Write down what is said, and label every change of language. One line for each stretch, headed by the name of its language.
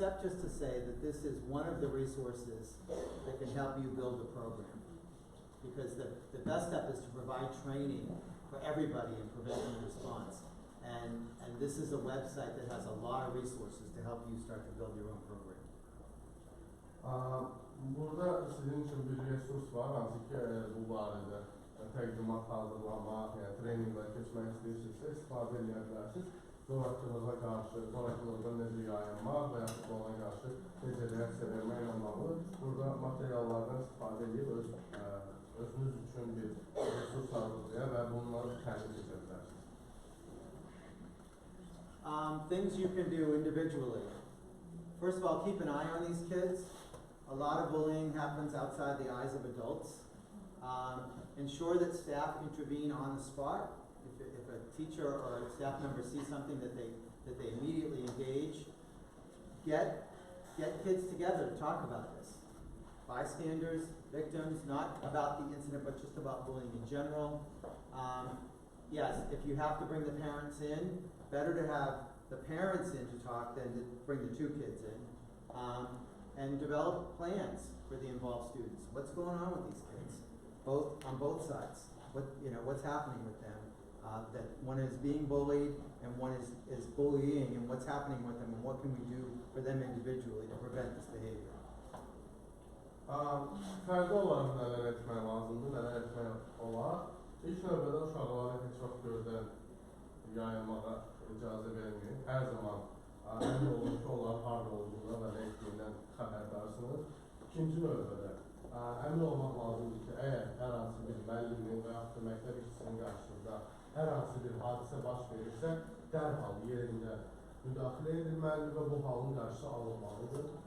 English: except just to say that this is one of the resources that can help you build a program. Because the best step is to provide training for everybody in prevention and response. And this is a website that has a lot of resources to help you start to build your own program.
Azerbaijani: Burada sizin için bir resurs var, hansı ki bu barədə təqdimat hazırlamaq, yəni treninqlər keçmək istəyirsinizsə istifadə edə bilərsiniz. Zorakılığa qarşı, zorakılıqda necə yayınmaq və yaxud ona qarşı necə reaksiya verməklə bağlı burada materiallardan istifadə edib özünüz üçün bir resurs hazırlaya və bunları təmin edə bilərsiniz.
English: Things you can do individually. First of all, keep an eye on these kids. A lot of bullying happens outside the eyes of adults. Ensure that staff intervene on the spot. If a teacher or a staff member sees something that they immediately engage, get kids together to talk about this. Bystanders, victims, not about the incident, but just about bullying in general. Yes, if you have to bring the parents in, better to have the parents in to talk than to bring the two kids in. And develop plans for the involved students. What's going on with these kids? On both sides. What's happening with them? That one is being bullied and one is bullying, and what's happening with them, and what can we do for them individually to prevent this behavior?
Azerbaijani: Fərdi olaraq nələr etmək lazımdır, nələr etmək olar. İlk növbədə uşaqlara heç vaxt gözdən yayılmağa icazə verməyin. Hər zaman əmin olun ki, onlar harda olduğuna və nə etdiyindən xəbərdarsınız. İkinci növbədə əmin olmaq lazımdır ki, əgər hər hansı bir müəllimin və yaxud da məktəb işçisinin qarşısında hər hansı bir hadisə baş verirsə, dərhal yerində müdaxilə edilməlidir və bu halın qarşısı alınmalıdır.